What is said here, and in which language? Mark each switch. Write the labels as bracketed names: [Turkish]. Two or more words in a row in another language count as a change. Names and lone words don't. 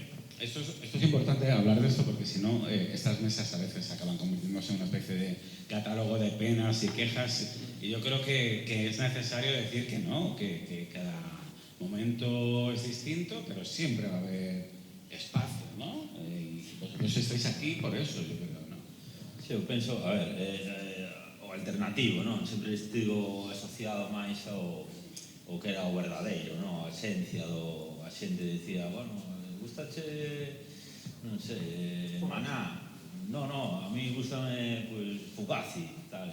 [Spanish] Esto es importante hablar de esto porque si no, estas mesas a veces acaban convirtiéndose en una especie de catálogo de penas y quejas, y yo creo que es necesario decir que no, que cada momento es distinto, pero siempre va a haber espacio, ¿no? Y vosotros estáis aquí por eso, yo creo, ¿no? [Galician] Sí, eu penso, a ver, o alternativo, non? Sempre estivo asociado máis ao que era o verdadeiro, non? A esencia do... A xente dicía, bueno, gustache, non sei, Maná? No, a mí gustame, pues, Fugazi, tal.